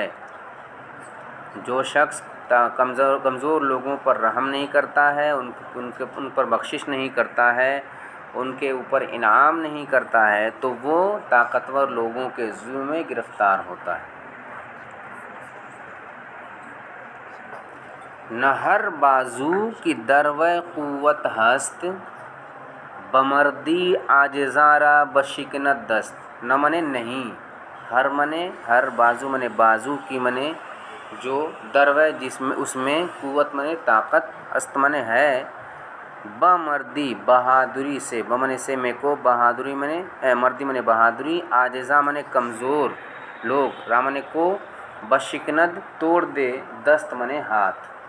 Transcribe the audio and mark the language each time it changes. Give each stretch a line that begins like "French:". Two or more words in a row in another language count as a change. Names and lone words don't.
Urdu: جو شخص کمزور لوگوں پر رحم نہیں کرتا ہے، ان پر بخشش نہیں کرتا ہے، ان کے اوپر انعام نہیں کرتا ہے، تو وہ طاقتور لوگوں کے ظلم میں گرفتار ہوتا ہے۔
Persian: نہ ہر بازو کی درو قوت ہست، بمردی عاجزارا بشکند دست۔
Urdu: نہ منے نہیں، ہر منے ہر، بازو منے بازو کی منے جو درو جس میں اس میں قوت منے طاقت، است منے ہے، بمردی بہادری سے، بمنے سے میں کو، بہادری منے مردی منے بہادری، عاجزہ منے کمزور لوگ، را منے کو، بشکند توڑ دے، دست منے ہاتھ۔